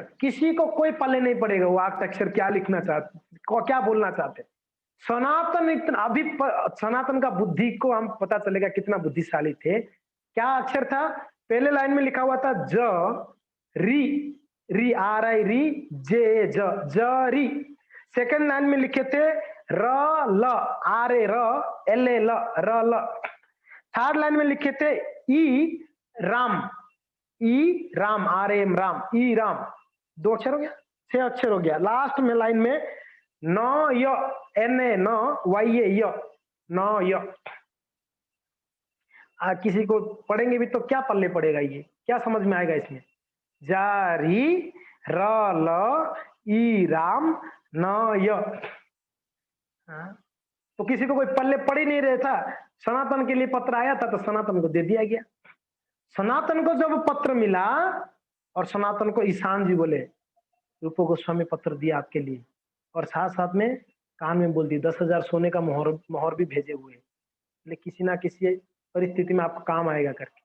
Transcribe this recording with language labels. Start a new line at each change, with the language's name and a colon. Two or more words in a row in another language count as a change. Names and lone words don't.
Hindi: किसी को कोई पल्ले नहीं पड़ेगा वो 8 अक्षर क्या लिखना चाहते, क्या बोलना चाहते। सनातन इतना अभी सनातन का बुद्धि को हम पता चलेगा कितना बुद्धिशाली थे। क्या अक्षर था, पहले लाइन में लिखा हुआ था ज री, री आर आई री जे ज री। सेकंड लाइन में लिखे थे र ल आर ए र एल ए ल र ल। थर्ड लाइन में लिखे थे ई राम, ई राम आर एम राम, ई राम, 2 अक्षर हो गया, 6 अक्षर हो गया। लास्ट में लाइन में न य एन ए न वाई ए य, न य। किसी को पढ़ेंगे भी तो क्या पल्ले पड़ेगा, ये क्या समझ में आएगा इसमें, जारी र ल ई राम न य। तो किसी को कोई पल्ले पड़ ही नहीं रहा था, सनातन के लिए पत्र आया था तो सनातन को दे दिया गया। सनातन को जब पत्र मिला और सनातन को ईशान जी बोले रूप गोस्वामी पत्र दिया आपके लिए, और साथ साथ में कान में बोल दी 10,000 सोने का मोहर भी भेजे हुए, लेकिन किसी ना किसी परिस्थिति में आपको काम आएगा करके।